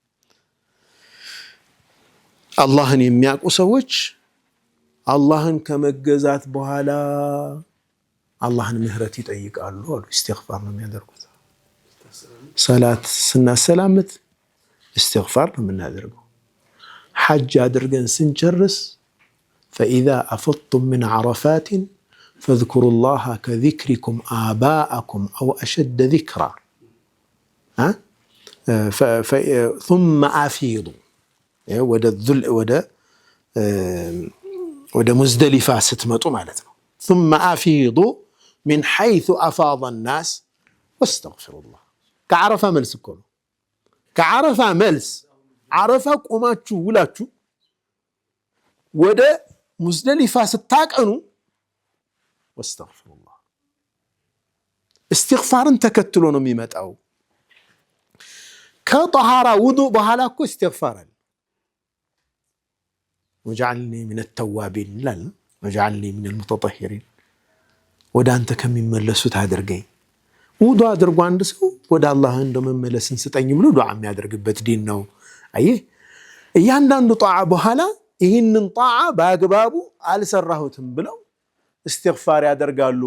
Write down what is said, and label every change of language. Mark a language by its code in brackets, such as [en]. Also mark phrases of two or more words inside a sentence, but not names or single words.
[am] አላህን የሚያውቁ ሰዎች አላህን ከመገዛት በኋላ አላህን ምህረት ይጠይቃሉ አሉ። ኢስቲግፋር ነው የሚያደርጉት። ሰላት ስናሰላምት ኢስቲግፋር ነው የምናደርገው። ሐጅ አድርገን ስንጨርስ [ar] فإذا أفضتم من عرفات فاذكروا الله كذكركم آباءكم أو أشد ذكرا ثم أفيضوا [am] ወደ ሙዝደሊፋ ስትመጡ ማለት ነው። ثم [ar] أفيضوا من حيث أفاض الناس واستغفروا الله። [am] ከዓረፋ መልስ እኮ ነው። ከዓረፋ መልስ ዓረፋ ቆማችሁ ውላችሁ ወደ ሙዝደሊፋ ስታቀኑ [ar] واستغفروا الله። [am] استغفارን ተከትሎ ነው የሚመጣው። ከጠሃራ ውዱእ በኋላ እኮ استغفار አለ። [ar] وجعلني من التوابين [am] ላል [ar] وجعلني من المتطهرين፣ [am] ወደ አንተ ከሚመለሱት አድርገኝ። ውዱእ አድርጎ አንድ ሰው ወደ አላህ እንደመመለስን ስጠኝ ብሎ ዱዓ የሚያደርግበት ዲን ነው። አየህ እያንዳንዱ ጣዓ በኋላ ይህንን ጣዓ በአግባቡ አልሰራሁትም ብለው استغفار ያደርጋሉ